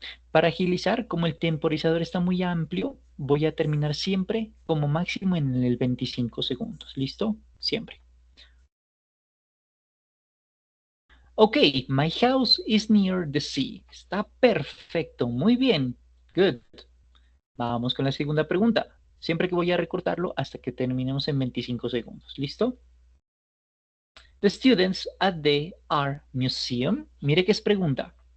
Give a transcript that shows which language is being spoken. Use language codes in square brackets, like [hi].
[es] Para agilizar, como el temporizador está muy amplio, voy a terminar siempre como máximo en el 25 segundos. ¿Listo? Siempre. [en] Ok, my house is near the sea. [es] Está perfecto, muy bien. Good. Vamos con la segunda pregunta. Siempre que voy a recortarlo hasta que terminemos en 25 segundos. ¿Listo? [en] The students at the art museum. [es] Mire que es pregunta.